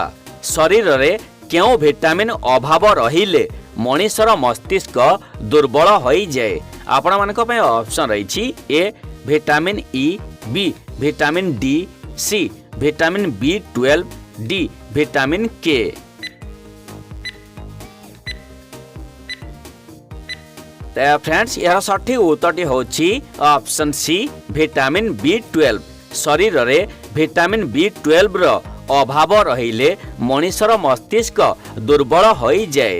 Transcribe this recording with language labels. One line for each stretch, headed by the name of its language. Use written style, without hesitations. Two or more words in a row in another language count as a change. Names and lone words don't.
Odia: ଶରୀରରେ କେଉଁ ଭିଟାମିନ୍ ଅଭାବ ରହିଲେ ମଣିଷର ମସ୍ତିଷ୍କ ଦୁର୍ବଳ ହୋଇଯାଏ? ଆପଣମାନଙ୍କ ପାଇଁ ଅପସନ୍ ରହିଛି ଏ ଭିଟାମିନ୍ ଇ, ବି ଭିଟାମିନ୍ ଡି, ସି ଭିଟାମିନ୍ B12, ଡି ଭିଟାମିନ୍ କେ। ଫ୍ରେଣ୍ଡସ୍ ୟାର ସଠିକ ଉତ୍ତରଟି ହୋଛି ଅପସନ୍ ସି ଭିଟାମିନ୍ B12। ଶରୀର ରେ ଭିଟାମିନ୍ B12 ରୋ ଅଭାବ ରହିଲେ ମନୁଷ୍ୟର ମସ୍ତିଷ୍କ ଦୁର୍ବଳ ହୋଇ ଯାଏ।